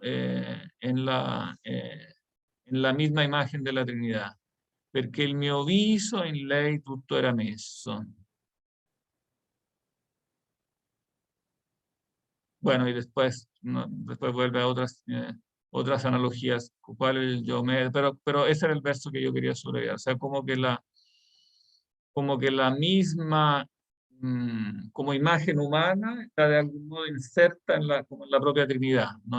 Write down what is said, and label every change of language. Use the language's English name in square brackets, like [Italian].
[Spanish] En la misma imagen de la Trinidad. [Italian] Perché il mio viso in lei tutto era messo. [Spanish] Bueno, y después vuelve a otras analogías, cuál el yo me, pero ese era el verso que yo quería subrayar, o sea, como que la misma, como imagen humana, está de algún modo inserta como en la propia Trinidad, ¿no?